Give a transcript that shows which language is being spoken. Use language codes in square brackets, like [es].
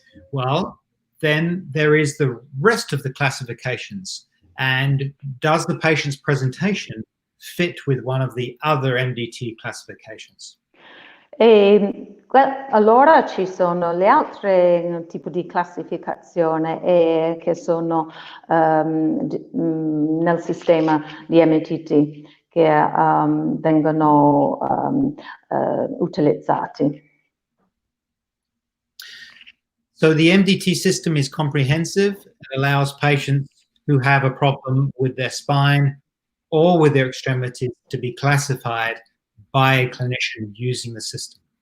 [en] Well, then there is the rest of the classifications. And does the patient's presentation fit with one of the other MDT classifications? [it] E allora ci sono le altre tipi di classificazione che sono nel sistema di MDT che vengono utilizzati. [en] So the MDT system is comprehensive. It allows patients who have a problem with their spine or with their extremities to be classified by a clinician using the system.